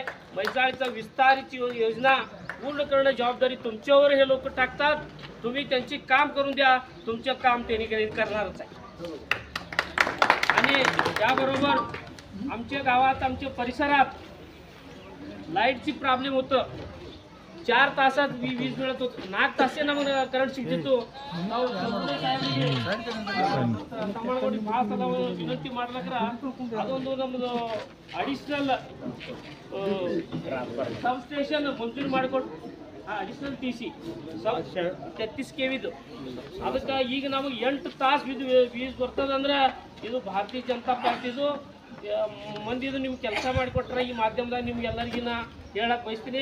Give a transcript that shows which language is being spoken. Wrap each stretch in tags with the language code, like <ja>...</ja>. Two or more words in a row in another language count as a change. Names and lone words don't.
<mr>म्हैसाळचा विस्तारित योजना पूर्ण करणं जबाबदारी तुमच्यावर हे लोक टाकतात. तुम्ही त्यांची काम करून द्या. तुमचं काम त्यांनी करणारच आहे. आणि त्याबरोबर आमच्या गावात आमच्या परिसरात लाईटची प्रॉब्लेम होतं. 4 तासात वीज मिळत होतं. 4 तास</mr> <kn>ನಮಗೆ ಕರೆಂಟ್ ಸಿಗ್ತಿತ್ತು. ನಾವು ತಮ್ಮನಗೋಡಿ ಪಾಸ್ ಅದ ವಿನಂತಿ ಮಾಡ್ಲಕ್ರ ಅದೊಂದು ನಮ್ಮದು ಅಡಿಷನಲ್ ಸಬ್ ಸ್ಟೇಷನ್ ಮಂಜೂರು ಮಾಡಿಕೊಟ್ಟು ಅಡಿಷನಲ್ TC 33 KVದು ಅದಕ್ಕೆ ಈಗ ನಮಗೆ 8 ತಾಸು वीज ಬರ್ತದಂದ್ರೆ ಇದು ಭಾರತೀಯ ಜನತಾ ಪಾರ್ಟಿದು ಮಂದಿದು ನೀವು ಕೆಲಸ ಮಾಡಿಕೊಟ್ರೆ ಈ ಮಾಧ್ಯಮದಾಗ ನಿಮ್ಗೆಲ್ಲರಿಗಿನ ಹೇಳಕ್ಕೆ ಬಯಸ್ತೀನಿ.</kn>